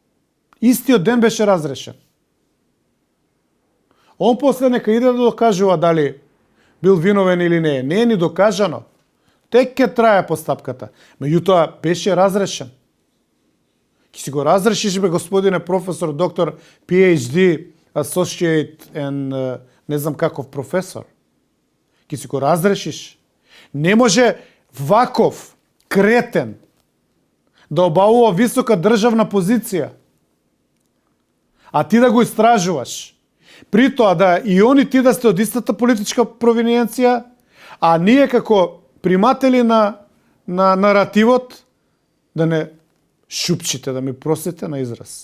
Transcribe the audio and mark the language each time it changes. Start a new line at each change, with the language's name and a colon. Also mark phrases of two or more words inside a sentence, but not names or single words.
Macedonian: Истиот ден беше разрешен. Он после нека иде да докажува дали бил виновен или не. Не е ни докажано. Тек ке трае постапката. Меѓутоа беше разрешен. Ки си го разрешиш, бе, господине професор, доктор,
English: PhD, associate and
Macedonian: не знам каков професор. Ки си го разрешиш. Не може ваков кретен да обавува висока државна позиција, а ти да го истражуваш. При тоа да и они ти да сте од истата политичка провиненција, а ние како приматели на наративот да не шупчите, да ми простите на израз.